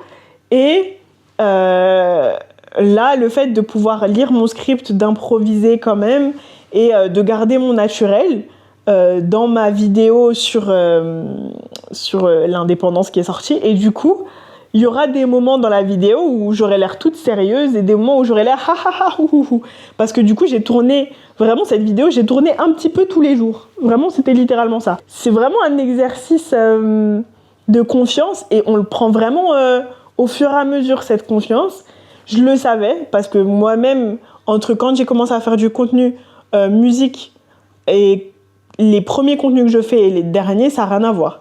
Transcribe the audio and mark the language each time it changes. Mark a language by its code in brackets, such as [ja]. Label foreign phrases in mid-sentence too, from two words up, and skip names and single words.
[fr] Et là, le fait de pouvoir lire mon script, d'improviser quand même et de garder mon naturel dans ma vidéo sur l'indépendance qui est sortie. Et du coup, il y aura des moments dans la vidéo où j'aurai l'air toute sérieuse et des moments où j'aurai l'air ha ha ha hou hou hou. Parce que du coup, j'ai tourné, vraiment cette vidéo, j'ai tourné un petit peu tous les jours. Vraiment, c'était littéralement ça. C'est vraiment un exercice de confiance et on le prend vraiment au fur et à mesure, cette confiance. Je le savais parce que moi-même, entre quand j'ai commencé à faire du contenu musique Et les premiers contenus que je fais et les derniers, ça n'a rien à voir.